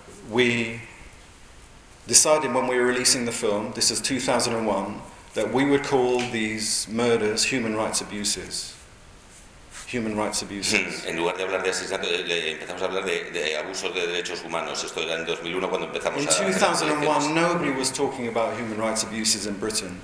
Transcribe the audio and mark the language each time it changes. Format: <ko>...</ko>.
<en>we decided when we were releasing the film, this is 2001, that we would call these murders human rights abuses. Human rights abuses.</en> <es>En lugar de hablar de asesinato, empezamos a hablar de abusos de derechos humanos. Esto era en 2001 cuando empezamos.</es> <en>In 2001, nobody was talking about human rights abuses in Britain.</en>